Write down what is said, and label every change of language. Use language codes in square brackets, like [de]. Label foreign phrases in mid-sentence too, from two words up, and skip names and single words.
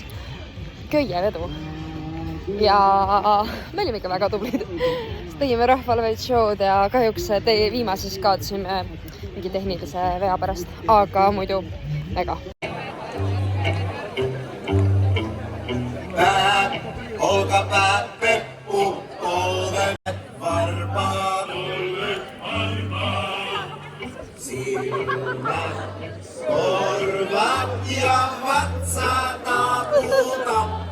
[et] Köievedu. Ja me olime ikka väga tublid. Tegime rahvale veid show'd ja kahjuks viimases kaotasime mingi tehnilise vea pärast, aga muidu mega. [fi] Olkapää, peppu, polvet, varpaa, silmät, korvat ja vatsa taapuuta.